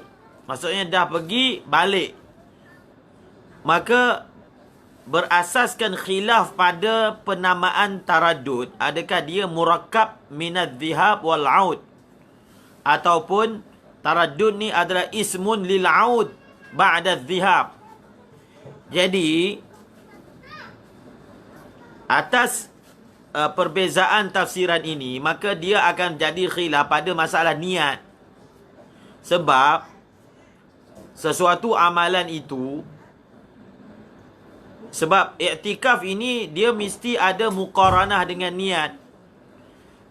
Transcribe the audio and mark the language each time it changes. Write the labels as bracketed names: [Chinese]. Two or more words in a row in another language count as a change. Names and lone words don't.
[Malay] Maksudnya dah pergi, balik. Maka berasaskan khilaf pada penamaan taraddud, adakah dia [Arabic] مُرَكَّبٌ مِنَ الذَّهَابِ وَالْعَوْدِ, [Malay] ataupun taraddud ni adalah [Arabic] اسْمٌ لِلْعَوْدِ بَعْدَ ذَهَابٍ. [Malay] Jadi atas perbezaan tafsiran ini, maka dia akan jadi khilaf pada masalah niat. Sebab sesuatu amalan itu, sebab iktikaf ini dia mesti ada muqaranah dengan niat.